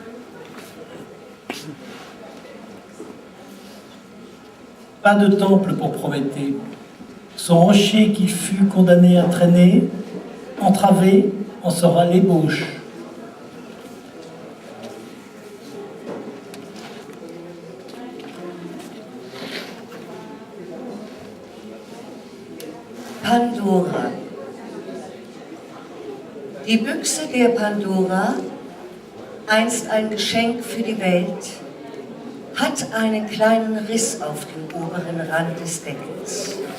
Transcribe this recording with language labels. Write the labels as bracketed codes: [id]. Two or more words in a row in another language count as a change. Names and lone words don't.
[fr] Pas de temple pour Prométhée. Son rocher qui fut condamné à traîner, entravé, en sera l'ébauche. Pandora. [de] Die Büchse der Pandora, einst ein Geschenk für die Welt, hat einen kleinen Riss auf dem oberen Rand des Deckels.